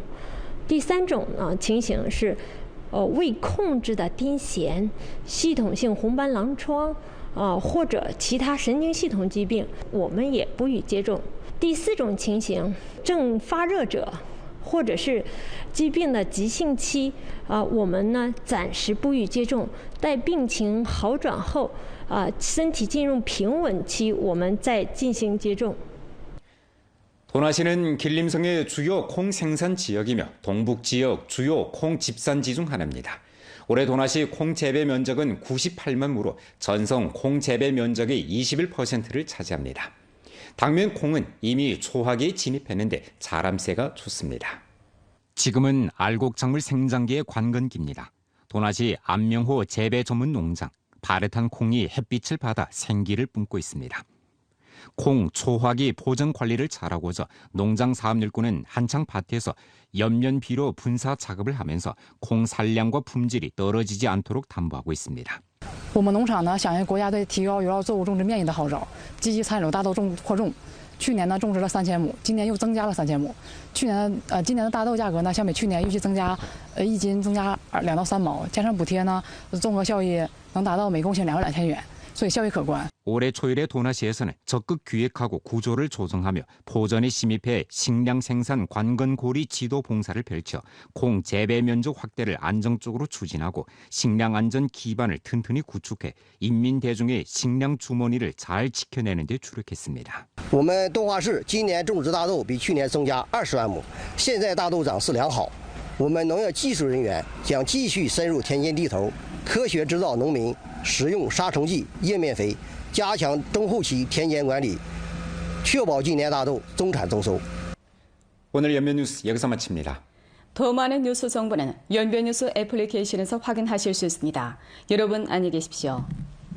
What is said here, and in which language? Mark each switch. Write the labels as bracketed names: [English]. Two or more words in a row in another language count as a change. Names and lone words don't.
[Chinese] 第三种呢情形是，未控制的癫痫、系统性红斑狼疮，或者其他神经系统疾病，我们也不予接种。第4种情形，正发热者，或者是疾病的急性期，我们呢暂时不予接种，待病情好转后，身体进入平稳期，我们再进行接种。 [Korean] 도나시는 길림성의 주요 콩 생산 지역이며 동북 지역 주요 콩 집산지 중 하나입니다. 올해 도나시 콩 재배 면적은 98만 무로 전성 콩 재배 면적의 21%를 차지합니다. 당면 콩은 이미 초하기에 진입했는데 자람세가 좋습니다. 지금은 알곡작물 생장기의 관건기입니다. 도나시 안명호 재배 전문 농장, 바레탄 콩이 햇빛을 받아 생기를 뿜고 있습니다. 콩 초화기 보전 관리를 잘하고자 농장 사업일꾼은 한창 밭에서 연면비료 분사 작업을 하면서 콩 산량과 품질이 떨어지지 않도록 담보하고 있습니다. [Chinese] 我们农场呢，响应国家对提高有料作物种植面积的号召，积极参与大豆扩种。去年呢种植了3000亩，今年又增加了3000亩。今年的大豆价格呢，相比去年预计增加，1斤增加2到3毛，加上补贴呢，综合效益能达到每公顷2万2000元，所以效益可观。 [Korean] 올해 초일에 도나시에서는 적극 기획하고 구조를 조정하며 포전에 심입해 식량 생산 관건고리 지도 봉사를 펼쳐 콩 재배 면적 확대를 안정적으로 추진하고 식량 안전 기반을 튼튼히 구축해 인민 대중의 식량 주머니를 잘 지켜내는 데 주력했습니다. [Chinese] 我们东华市今年种植大豆比去年增加20万亩，现在大豆长势良好。我们农业技术人员将继续深入田间地头，科学指导农民使用杀虫剂、叶面肥。加强中后期田间管理，确保今年大豆增产增收。 [Korean] 오늘 연변 뉴스 여기서 마칩니다. 더 많은 뉴스 정보는 연변 뉴스 애플리케이션에서 확인하실 수 있습니다. 여러분 안녕히 계십시오.